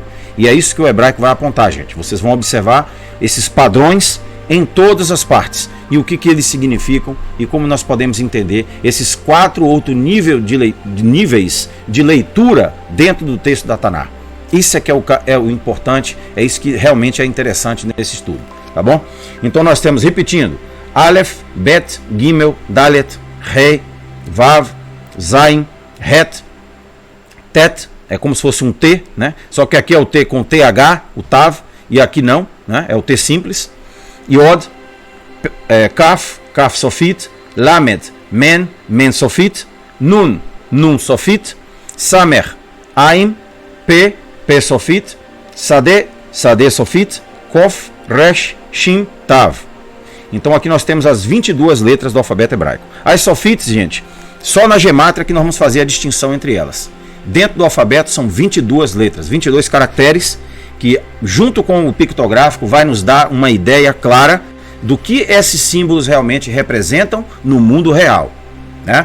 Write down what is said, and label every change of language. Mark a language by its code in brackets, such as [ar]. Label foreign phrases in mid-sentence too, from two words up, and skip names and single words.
[pt] E é isso que o hebraico vai apontar, gente. Vocês vão observar esses padrões em todas as partes e o que eles significam e como nós podemos entender esses 4 outros níveis de leitura dentro do texto da Taná. Isso é que é o importante, é isso que realmente é interessante nesse estudo, tá bom? Então nós temos, repetindo, Aleph, Bet, Gimel, Dalet, Rei, Vav, Zain, Het, Tet, é como se fosse um T, né? Só que aqui é o T com TH, o Tav, e aqui não, né? É o T simples. Yod, Kaf, Kaf Sofit, Lamed, Men, Men Sofit, Nun, Nun Sofit, Samer, Ain, P, P Sofit, Sade, Sade Sofit, Kof, Resh, Shin, Tav. Então aqui nós temos as 22 letras do alfabeto hebraico. As sofites, gente, só na gemátria que nós vamos fazer a distinção entre elas. Dentro do alfabeto são 22 letras, 22 caracteres, que junto com o pictográfico vai nos dar uma ideia clara do que esses símbolos realmente representam no mundo real, né?